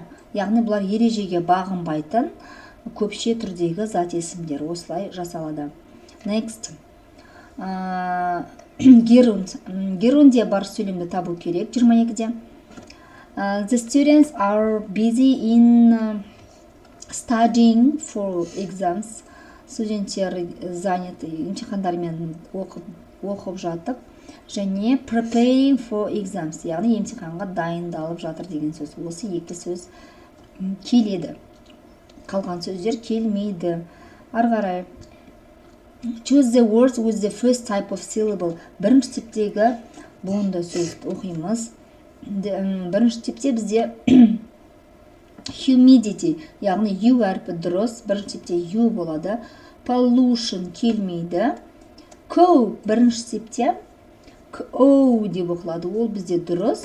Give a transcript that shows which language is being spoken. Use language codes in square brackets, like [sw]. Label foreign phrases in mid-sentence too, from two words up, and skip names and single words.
[kk] Яғни бұлар ережеге бағынбайтын көпше түрдегі зат есімдер. Осылай жасалады. Next. Gerund. Gerundде бар сөйлемді табу керек. 22-де. [en] The students are busy in studying for exams. [kk] Студенттер заняты емтихандармен оқып жатып, және [en] preparing for exams, [kk] яғни емтиханға дайындалып жатыр деген сөз. Осы екі сөз келеді. Қалған сөздер келмейді. Ары қарай. [en] Choose the words with the first type of syllable. [kk] Бірінші типтегі буынды сөзді оқимыз. Бірінші типте бізде humidity, яғни U әрпі дұрыс. Бірінші типте U болады. Pollution келмейді. Cope бірінші типте O деп оқылады. Ол бізде дұрыс.